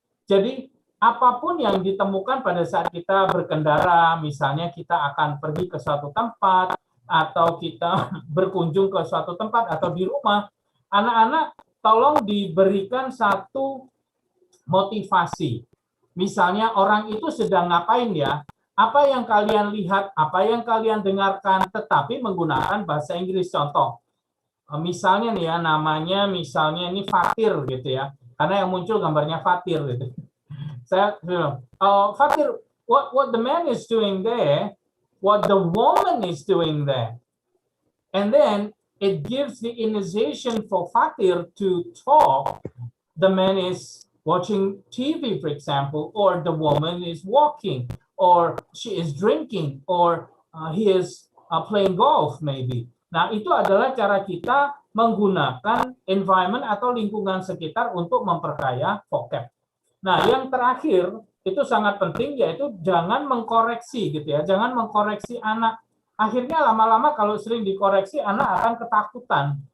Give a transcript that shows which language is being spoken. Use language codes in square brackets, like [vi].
[id] Jadi apapun yang ditemukan pada saat kita berkendara, misalnya kita akan pergi ke suatu tempat, atau kita berkunjung ke suatu tempat, atau di rumah, anak-anak tolong diberikan satu motivasi. Misalnya orang itu sedang ngapain ya, apa yang kalian lihat, apa yang kalian dengarkan, tetapi menggunakan bahasa Inggris. Contoh, misalnya nih ya, namanya misalnya ini Fatir gitu ya, karena yang muncul gambarnya Fatir gitu. Saya bilang, [en] Fatir, what the man is doing there, what the woman is doing there. And then it gives the initiation for Fatir to talk. The man is watching TV, for example, or the woman is walking, or she is drinking, or he is playing golf, maybe. [id] Nah, itu adalah cara kita menggunakan environment atau lingkungan sekitar untuk memperkaya vocab. Nah, yang terakhir itu sangat penting, yaitu jangan mengkoreksi gitu ya, jangan mengkoreksi anak. Akhirnya lama-lama kalau sering dikoreksi, anak akan ketakutan.